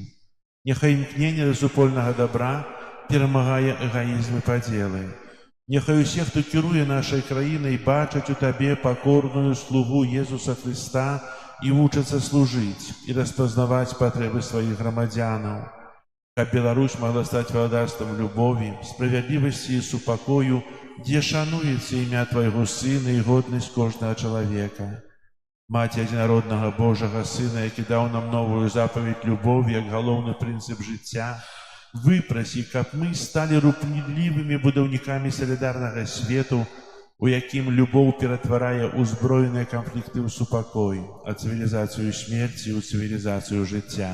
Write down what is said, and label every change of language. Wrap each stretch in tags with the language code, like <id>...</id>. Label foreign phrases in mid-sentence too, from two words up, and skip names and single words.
<uk>Нехай імкнення до супольного добра перемагає егоїзм і поділи. Нехай усі, хто керує нашою країною, бачать у Тобі покорную слугу Єсуса Христа і учаться служити, і розпознавати потреби своїх громадянів.</uk> <be>каб Беларусь могла стаць валадарствам любові, справядлівасці і супакою, дзе шануецца імя Твайго Сына і годнасць кожнага чалавека. Маці адзінароднага Божага Сына, які даў нам новую запаведь любові як галоўны прынцып жыцця, выпрасі, каб мы сталі рупнідлівымі будаўнікамі салідарнага свету, у якім любоў ператварае ўзброеныя канфлікты ў супакой, а цывілізацыю смерці ў цывілізацыю жыцця.</be>